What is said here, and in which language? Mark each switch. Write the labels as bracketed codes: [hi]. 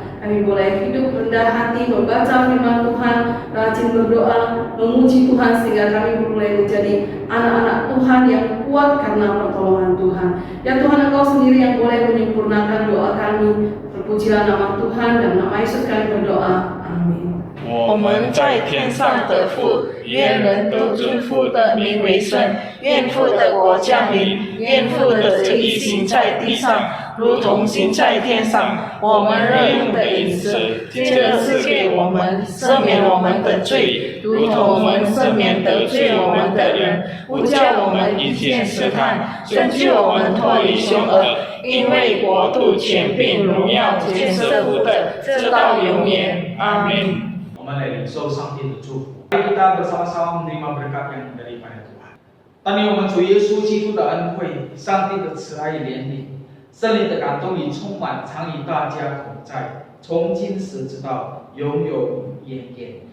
[id] Kami boleh hidup rendah hati, membaca firman Tuhan, rajin berdoa, memuji Tuhan, sehingga kami boleh menjadi anak-anak Tuhan yang kuat karena pertolongan Tuhan. Ya Tuhan, Engkau sendiri yang boleh menyempurnakan doa kami. Terpujilah nama Tuhan dan nama Yesus kami berdoa. Amin. [zh] 我们在天上的父，愿人都尊父的名为圣，愿父的国降临，愿父的旨意行在地上，如同行在天上。我们日用的饮食，今日赐给我们，赦免我们的罪，如同我们赦免得罪我们的人，不叫我们遇见试探，拯救我们脱离凶恶。因为国度、权柄、荣耀，全是父的，直到永远。阿门。我们来领受上帝的祝福。 [id] Mari kita bersama-sama menerima berkat yang daripada Tuhan。 [zh] 但愿我们主耶稣基督的恩惠、上帝的慈爱怜悯、圣灵的感动与充满，常与大家同在，从今时直到永永远远。